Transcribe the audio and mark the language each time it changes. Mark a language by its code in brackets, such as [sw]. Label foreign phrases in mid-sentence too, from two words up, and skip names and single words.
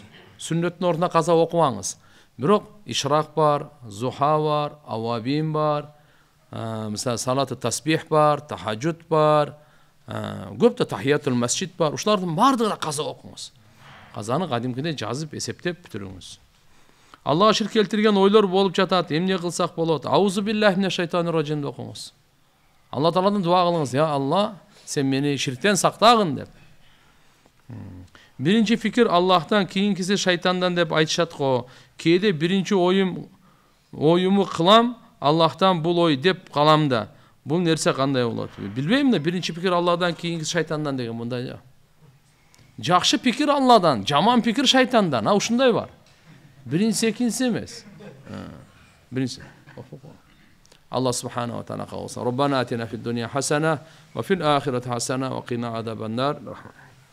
[ky] Сүннөттүн ордуна каза окубаңыз. Бирок ишрак бар, зуха бар, авабин бар, мисалы [ar] صلاة التسبيح [ky] бар, тахажжуд бар, көптө [ar] تحية المسجد [ky] бар. Ушулардын баардыгына каза окуңуз. Казаны кадимкидей жазып, эсептеп бүтүрүңүз. Аллага ширк келтирген ойлор болуп жатат. Эмне кылсак болот? [ar] أعوذ بالله من الشيطان الرجيم [ky] деп окуңуз. Алла Тааладан дуа кылыңыз. Я Алла, сен мени ширктен сактагын деп. Биринчи фикир Аллахтан, кийинкиси шайтандан деп айтышат го. Кээде биринчи оюму кылам, Аллахтан бул ой деп калам да. Бул нерсе кандай болот? Билбейм да, биринчи пикир Алладан, кийинкиси шайтандан деген мындай. Жакшы пикир Алладан, жаман пикир шайтандан. Ушундай бар. Биринчиси экинчиси эмес. Биринчиси. [ar] الله سبحانه وتعالى kalsa. ربنا آتنا في الدنيا حسنة وفي الآخرة حسنة وقنا عذاب النار.